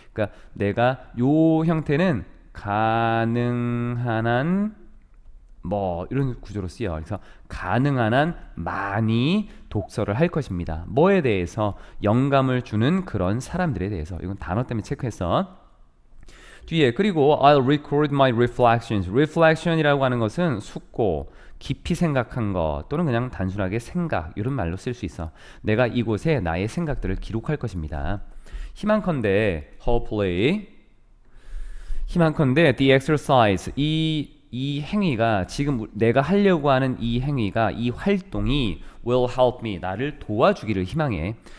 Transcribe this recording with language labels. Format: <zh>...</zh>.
<ko>그러니까 내가 요 형태는 가능한 한 뭐 이런 구조로 쓰여. 그래서 가능한 한 많이 독서를 할 것입니다. 뭐에 대해서? 영감을 주는 그런 사람들에 대해서. 이건 단어 때문에 체크했어. 뒤에 그리고</ko> <en>I'll record my reflections.</en> <ko>reflection이라고 하는 것은 숙고, 깊이 생각한 것 또는 그냥 단순하게 생각 이런 말로 쓸 수 있어. 내가 이곳에 나의 생각들을 기록할 것입니다. 희망컨대</ko> <en>hopefully</en> <ko>희망컨대</ko> <en>the exercise</en> <ko>이 행위가 지금 내가 하려고 하는 이 행위가 이 활동이</ko> <en>will help me</en> <ko>나를 도와주기를 희망해.</ko>